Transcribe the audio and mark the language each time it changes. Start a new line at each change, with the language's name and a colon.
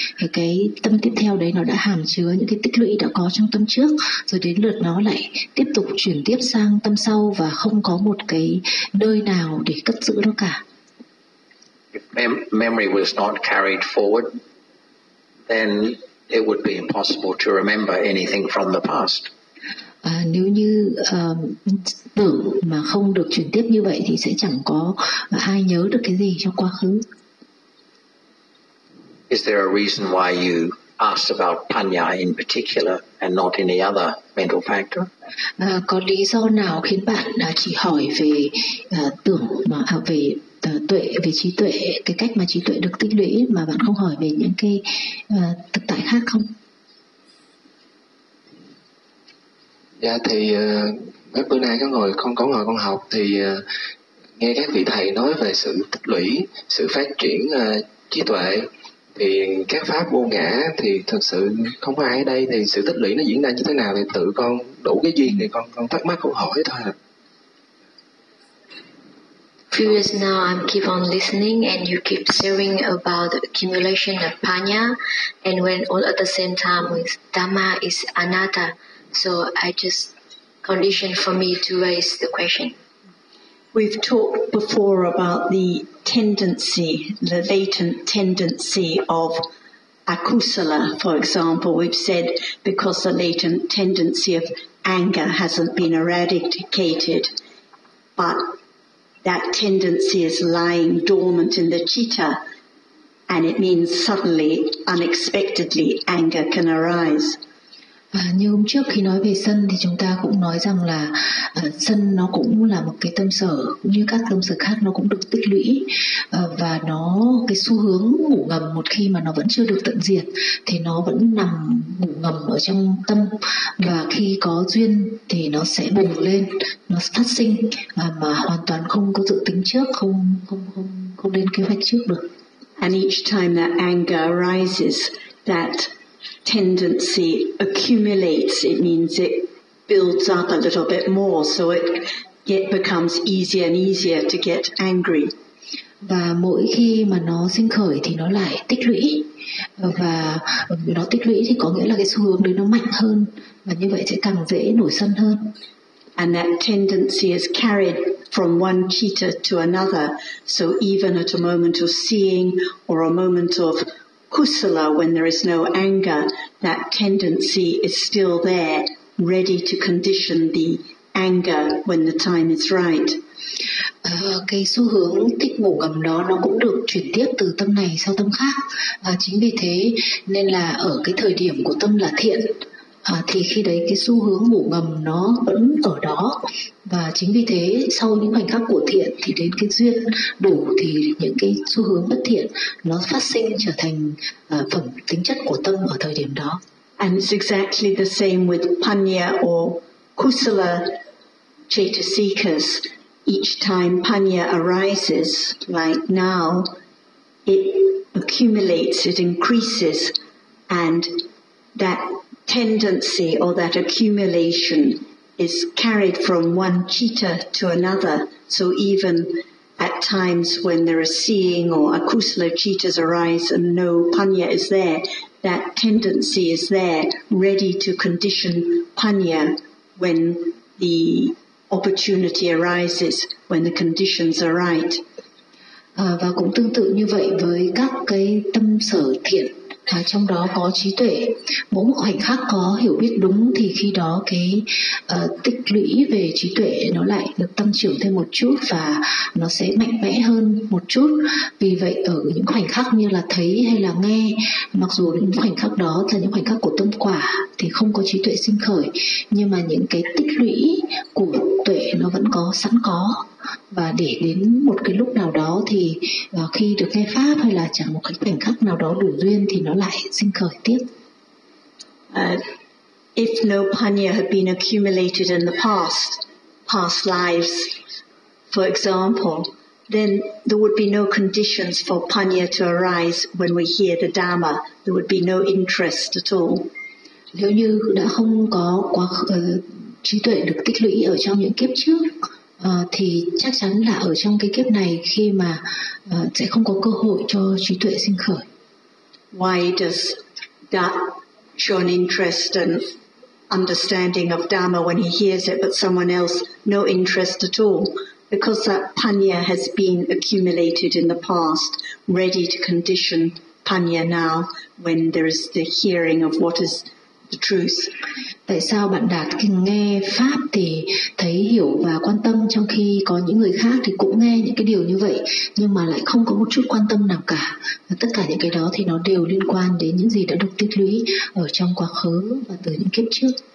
Vietnamese: Thì cái tâm tiếp theo đấy nó đã hàm chứa những cái tích lũy đã có trong tâm trước, rồi đến lượt nó lại tiếp tục chuyển tiếp sang tâm sau và không có một cái nơi nào để cất giữ nó cả.
English: If memory was not carried forward, then it would be impossible to remember anything from the past.
Vietnamese: nếu như tưởng mà không được chuyển tiếp như vậy thì sẽ chẳng có ai nhớ được cái gì trong quá khứ.
English: Is there a reason why you asked about panya in particular and not any other mental factor?
Vietnamese: Có lý do nào khiến bạn chỉ hỏi về tưởng mà về tuệ, về trí tuệ, cái cách mà trí tuệ được tích lũy mà bạn không hỏi về những cái thực tại khác không? Dạ thì mấy bữa nay con ngồi con có ngồi con học thì nghe các vị thầy nói về sự tích lũy, sự phát triển trí tuệ. Thì các pháp vô ngã thì thật sự không có ai ở đây, thì sự tích lũy nó diễn ra như thế nào thì tự con đủ cái duyên thì con thắc mắc câu hỏi thôi. Previous now I keep on listening and you keep sharing about the accumulation of panya, and when all at the same time with dhamma is anatta, so I just condition for me to raise the question.
English: We've talked before about the tendency, the latent tendency of akusala, for example. We've said because the latent tendency of anger hasn't been eradicated, but that tendency is lying dormant in the citta, and it means suddenly, unexpectedly, anger can arise.
Vietnamese: Như hôm trước khi nói về sân thì chúng ta cũng nói rằng là sân nó cũng là một cái tâm sở, cũng như các tâm sở khác nó cũng được tích lũy, và nó cái xu hướng ngủ ngầm một khi mà nó vẫn chưa được tận diệt thì nó vẫn nằm ngủ ngầm ở trong tâm, và khi có duyên thì nó sẽ bùng lên, nó phát sinh mà hoàn toàn không có dự tính trước, không lên kế hoạch trước được.
English: And each time that anger arises, that tendency accumulates, it means it builds up a little bit more, so it becomes easier and easier to get angry.
Vietnamese: Và mỗi khi mà nó sinh khởi thì nó lại tích lũy, và nó tích lũy thì có nghĩa là cái xu hướng đấy nó mạnh hơn, và như vậy sẽ càng dễ nổi sân hơn.
English: And that tendency is carried from one citta to another, so even at a moment of seeing or a moment of kusala, when there is no anger, that tendency is still there, ready to condition the anger when the time is right.
Vietnamese: Cái xu hướng thích ngủ ngầm đó nó cũng được chuyển tiếp từ tâm này sang tâm khác. Chính vì thế nên là ở cái thời điểm của tâm là thiện, thì khi đấy cái xu hướng ngủ ngầm nó vẫn ở đó, và chính vì thế sau những khoảnh khắc của thiện thì đến cái duyên đủ thì những cái xu hướng bất thiện nó phát sinh trở thành phẩm tính chất của tâm ở thời điểm đó.
English: And it's exactly the same with panya or kusala chetasikas. Each time panya arises, like now, it accumulates, it increases, and that tendency or that accumulation is carried from one citta to another. So even at times when there are seeing or akusala cittas arise and no panya is there, that tendency is there, ready to condition panya when the opportunity arises, when the conditions are right.
Vietnamese: Và cũng tương tự như vậy với các cái tâm sở thiện. Trong đó có trí tuệ, mỗi một khoảnh khắc có hiểu biết đúng thì khi đó cái tích lũy về trí tuệ nó lại được tăng trưởng thêm một chút và nó sẽ mạnh mẽ hơn một chút. Vì vậy ở những khoảnh khắc như là thấy hay là nghe, mặc dù những khoảnh khắc đó là những khoảnh khắc của tâm quả thì không có trí tuệ sinh khởi, nhưng mà những cái tích lũy của tuệ nó vẫn có sẵn có. Và để đến một cái lúc nào đó thì khi được nghe pháp hay là chẳng một cái khoảnh khắc nào đó đủ duyên thì nó lại sinh khởi tiếp.
English: If no panya had been accumulated in the past lives, for example, then there would be no conditions for panya to arise when we hear the dhamma. There would be no interest at all.
Vietnamese: Nếu như đã không có quá trí tuệ được tích lũy ở trong những kiếp trước, thì chắc chắn là ở trong cái kiếp này khi mà sẽ không có cơ hội cho trí tuệ sinh khởi.
English: Why does that show an interest and understanding of dhamma when he hears it, but someone else no interest at all? Because that panya has been accumulated in the past, ready to condition panya now when there is the hearing of what is the truth.
Vietnamese: Tại sao bạn Đạt nghe pháp thì thấy hiểu và quan tâm, trong khi có những người khác thì cũng nghe những cái điều như vậy nhưng mà lại không có một chút quan tâm nào cả? Và tất cả những cái đó thì nó đều liên quan đến những gì đã được tích lũy ở trong quá khứ và từ những kiếp trước.